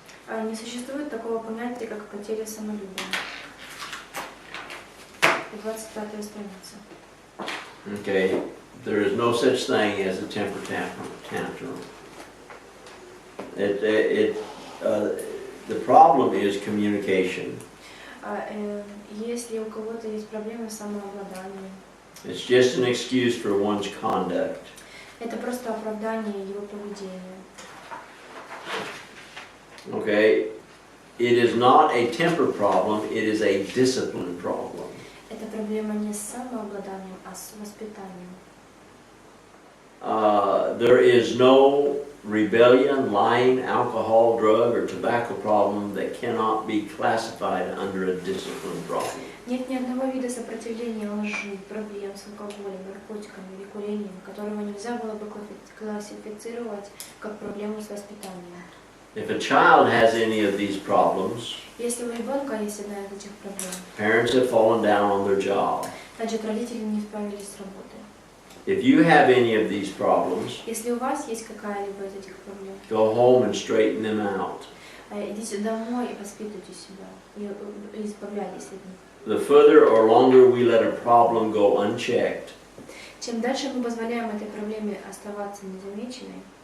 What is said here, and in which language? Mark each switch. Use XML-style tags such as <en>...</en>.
<ru>Не существует такого понятия, как потеря самолюбия. 25-я страница.</ru> <en>Okay, there is no such thing as a temper tantrum. The problem is communication.</en> <ru>Если у кого-то есть проблемы с самообладанием,</ru> <en>It's just an excuse for one's conduct.</en> <ru>это просто оправдание его поведения.</ru> <en>Okay, it is not a temper problem, it is a discipline problem.</en> <ru>Это проблема не с самообладанием, а с воспитанием.</ru> <en>There is no rebellion, lying, alcohol, drug, or tobacco problem that cannot be classified under a discipline problem.</en> <ru>Нет ни одного вида сопротивления лжи, проблем с алкоголем, наркотиками или курением, которого нельзя было бы классифицировать как проблему с воспитанием.</ru> <en>If a child has any of these problems,</en> <ru>Если у ребенка есть одна из этих проблем,</ru> <en>parents have fallen down on their job.</en> <ru>значит родители не справились с работой.</ru> <en>If you have any of these problems,</en> <ru>Если у вас есть какая-либо из этих проблем,</ru> <en>go home and straighten them out.</en> <ru>идите домой и воспитывайте себя, и избавляйтесь от них.</ru> <en>The further or longer we let a problem go unchecked,</en> <ru>Чем дальше мы позволяем этой проблеме оставаться незамеченной,</ru>